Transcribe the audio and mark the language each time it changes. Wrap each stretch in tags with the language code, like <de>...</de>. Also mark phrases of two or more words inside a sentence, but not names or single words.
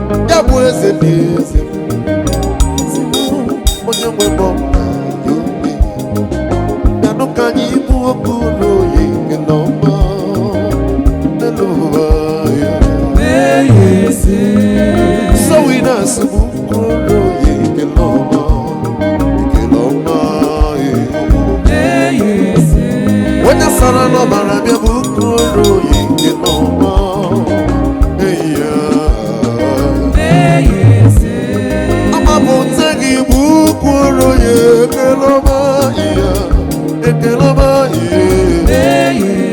<ig>Ya bụ eze dị eze. Onye nwe mbọ ka ya ome. Bịanụ ka anyị bụ okwu n'oyi nke na ọma. N'elu ụwa ya.</ig> <en>So we dance</en> <ig>bụ okwu n'oyi nke na ọma. Nke na ọma, eh. Onye sara n'ọbara bịa bụ okwu n'oyi nke na ọma. Eh, ya. Ama m nte gị bụ okwu n'oyi nke na ọma, eh, ya. Nke na ọma, eh.</ig>